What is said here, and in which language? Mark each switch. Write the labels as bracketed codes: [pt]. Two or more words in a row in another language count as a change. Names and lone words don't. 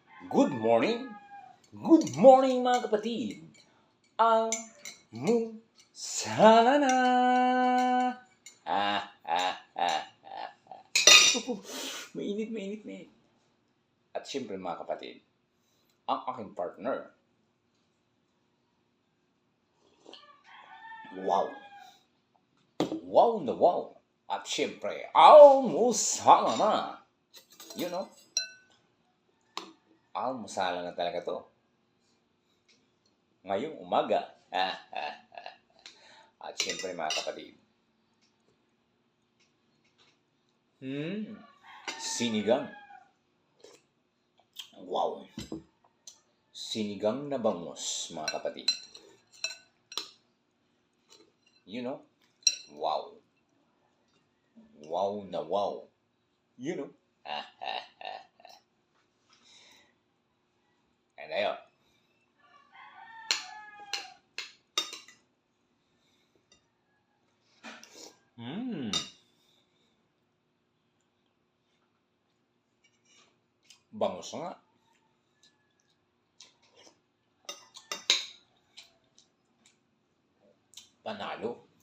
[en] Good morning! Good morning [tl] mga kapatid! Almusal na! Ah, ah, ah, ah. Mainit. At siyempre mga kapatid, ang aking partner. Wow! Wow na wow! At siyempre, almusal na! [en] You know, [tl] almusal na talaga to. Ngayong umaga. At siyempre mga kapatid, sinigang. Wow! Sinigang na bangus, mga kapatid. [en] You know? Wow! [tl] Wow na wow! [en] You know? [tl] And ayun. Bangus nga. Panalo.